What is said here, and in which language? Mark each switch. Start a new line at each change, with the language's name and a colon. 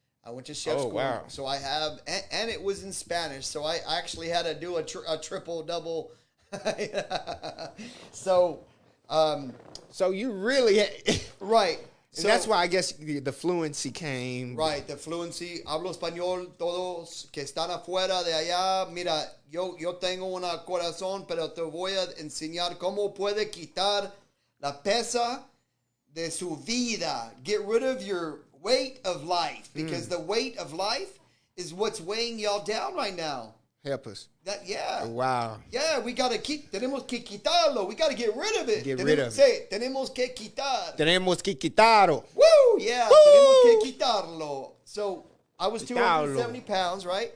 English: I went to chef school. Wow. So I have, and it was in Spanish, so I actually had to do a triple double. So you really, right. So that's why I guess the fluency came. Right, the fluency.
Spanish: Hablo español. Todos que están afuera de allá. Mira, yo tengo un corazón, pero te voy a enseñar cómo puede quitar la pesa de su vida.
English: Get rid of your weight of life, because the weight of life is what's weighing y'all down right now. Help us. Wow. Yeah, we got to
Spanish: tenemos que quitarlo.
English: We got to get rid of it. Say,
Spanish: tenemos que quitar. Tenemos que quitarlo.
English: Woo, yeah. Woo!
Spanish: Tenemos que quitarlo.
English: So, I was 270 pounds, right?